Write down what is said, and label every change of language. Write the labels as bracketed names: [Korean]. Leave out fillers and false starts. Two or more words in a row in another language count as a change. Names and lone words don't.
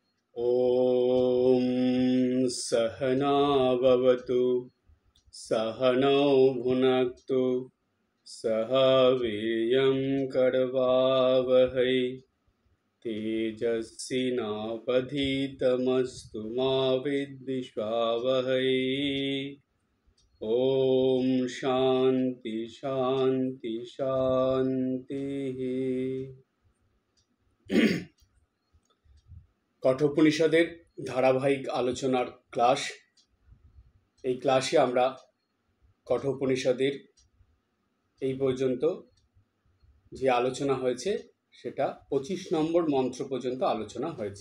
[Sanskrit] ॐ सहना भवतु सहनौ भुनक्तु सह वीर्यं करवावहै तेजस्विनावधीतमस्तु मा विद्विषावहै। ॐ शान्ति शान्ति शान्तिः। [Bangla] কঠোপনিষদের ধারাবাহিক আলোচনার ক্লাস। এই ক্লাসে আমরা কঠোপনিষদের এই পর্যন্ত যে আলোচনা হয়েছে সেটা 25 নম্বর মন্ত্র পর্যন্ত আলোচনা হয়েছে।